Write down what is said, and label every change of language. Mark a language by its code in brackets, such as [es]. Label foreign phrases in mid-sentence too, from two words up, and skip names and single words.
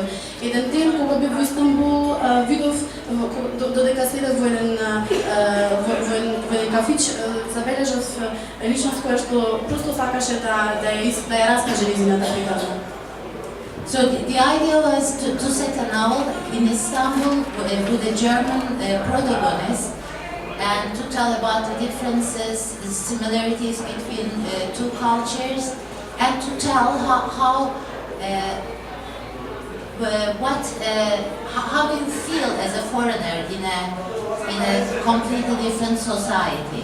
[mk] Еден ден кога бев во Истанбул, видов додека седев во еден кафич, забележав личност која што просто сакаше да ја раскаже нејзината приказна. [en] So the idea was to set a novel in Istanbul with a German protagonist and to tell about the differences, the similarities between two cultures, and to tell how do you feel as a foreigner in a completely different society.